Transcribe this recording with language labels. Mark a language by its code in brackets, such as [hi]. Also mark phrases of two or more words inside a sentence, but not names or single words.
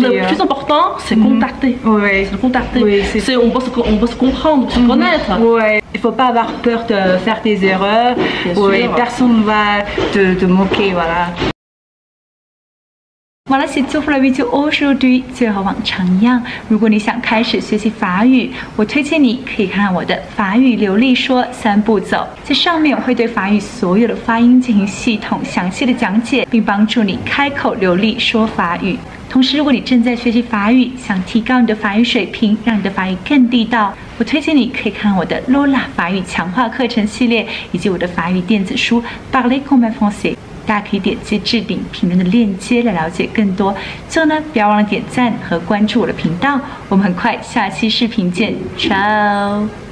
[fr] Le plus important, c'est contacter. C'est de contacter. On peut se comprendre, se connaître. Il ne faut pas avoir peur de faire des erreurs. Personne ne va te moquer, voilà. Voilà, c'est tout pour la vidéo aujourd'hui。 [zh] 最后往常一样，如果你想开始学习法语，我推荐你可以看我的法语流利说3步走，在上面我会对法语所有的发音进行系统详细的讲解，并帮助你开口流利说法语。同时，如果你正在学习法语，想提高你的法语水平，让你的法语更地道，我推荐你可以看我的 Lola 法语强化课程系列，以及我的法语电子书 Parler comme un français。大家可以点击置顶评论的链接来了解更多。最后呢，不要忘了点赞和关注我的频道。我们很快下期视频见，ciao。